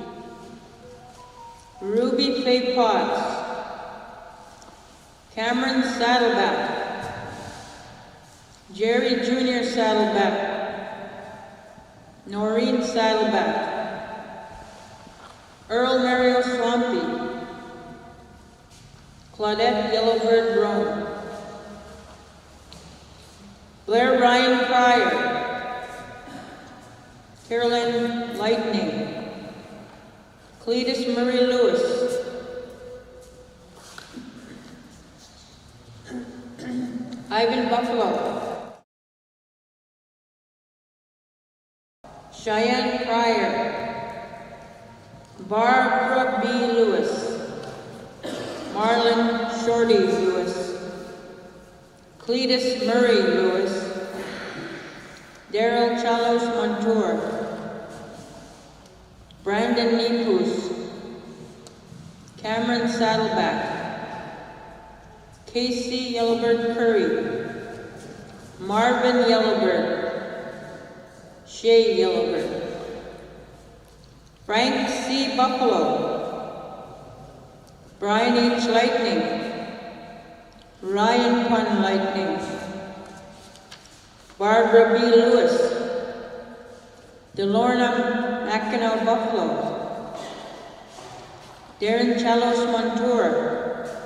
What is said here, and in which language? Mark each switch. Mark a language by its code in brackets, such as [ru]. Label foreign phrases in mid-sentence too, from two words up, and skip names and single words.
[en] Ruby Faye Potts, Cameron Saddleback, Jerry Jr. Saddleback, Noreen Saddleback, Earl Mario Swampy, Claudette Yellowbird Rome, Blair Ryan Pryor, Carolyn Lightning, Cletus Murray Lewis, Ivan Buffalo, Cheyenne Pryor, Barbara B. Lewis, Marlon Shorty Lewis, Cletus Murray Lewis, Daryl Chalos Montour, Brandon Nipus, Cameron Saddleback, Casey Yellowbird Curry, Marvin Yellowbird, Shay Yellowbird, Frank C. Buffalo, Brian H. Lightning, Ryan Pun Lightning, Barbara B. Lewis, Delorna Mackinac Buffalo, Darren Chalos Montour,